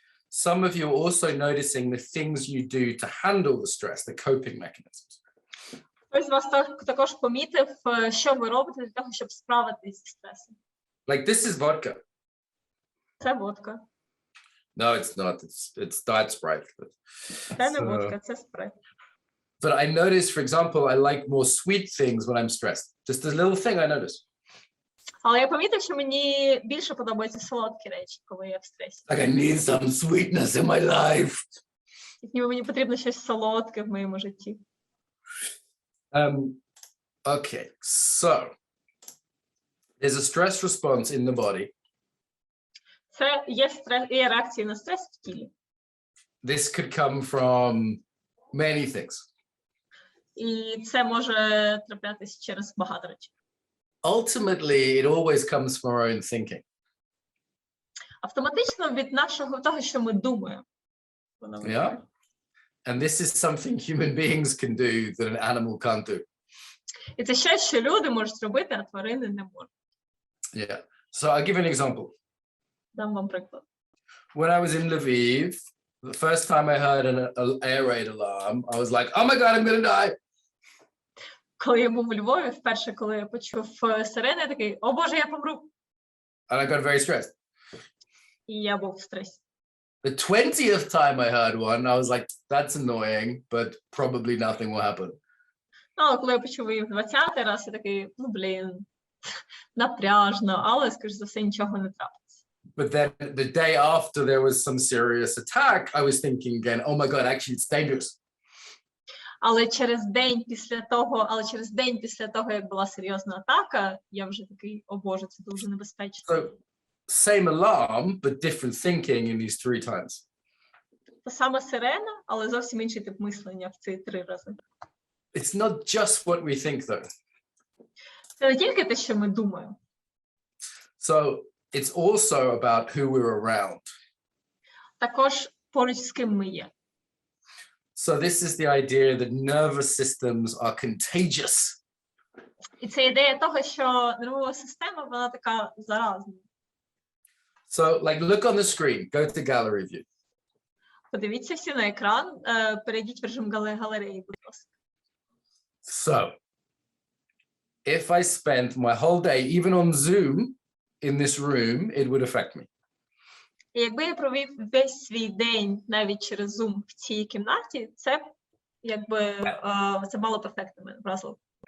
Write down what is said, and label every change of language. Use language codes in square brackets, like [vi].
[en] Some of you are also noticing the things you do to handle the stress, the coping mechanisms. [uk] Хтось з вас також помітив, що ви робите для того, щоб справитися зі стресом. [en] Like this is vodka. [uk] Це водка. [en] No, it's not. It's diet Sprite. [uk] Це не водка, це спрайт. [en] But I notice, for example, I like more sweet things when I'm stressed. Just a little thing I notice. [uk] Але я помітив, що мені більше подобаються солодкі речі, коли я в стресі. [en] Like I need some sweetness in my life. [uk] Ніби мені потрібно щось солодке в моєму житті. [en] Okay, so there's a stress response in the body. [uk] Це є реакції на стрес в тілі. [en] This could come from many things. [uk] І це може траплятися через багато речей. [en] Ultimately, it always comes from our own thinking. [uk] Автоматично від того, що ми думаємо. [en] Yeah. And this is something human beings can do that an animal can't do. [uk] І це щось, що люди можуть робити, а тварини не можуть. [en] Yeah. So I'll give an example. [uk] Дам вам приклад. [en] When I was in Lviv, the first time I heard an air raid alarm, I was like, oh my God, I'm going to die. [uk] Коли я був у Львові, вперше, коли я почув сирени, я такий, о Боже, я помру. [en] And I got very stressed. [uk] І я був в стресі. [en] The 20th time I heard one, I was like, that's annoying, but probably nothing will happen. [uk] Ну, коли я почув її в 20-й раз, я такий, напряжно, але, скоріш за все, нічого не трапиться. [en] But then the day after there was some serious attack, I was thinking again, oh my God, actually it's dangerous. [uk] Але через день після того, як була серйозна атака, я вже такий, о Боже, це дуже небезпечно. [en] So same alarm, but different thinking in these 3 times. [uk] Та сама сирена, але зовсім інший тип мислення в ці 3 рази. [en] It's not just what we think though. [uk] Це не тільки те, що ми думаємо. [en] So it's also about who we're around. [uk] Також поруч з ким ми є. [en] So this is the idea that nervous systems are contagious. [uk] І це ідея того, що нервова система, вона така заразна. [en] So like look on the screen, go to gallery view. [uk] Подивіться всі на екран, перейдіть в режим галереї, будь ласка. [en] So if I spent my whole day, even on Zoom, in this room, it would affect me. [uk] І якби я провів весь свій день навіть через Zoom в цій кімнаті, це якби це мало б ефект на мене, вразило.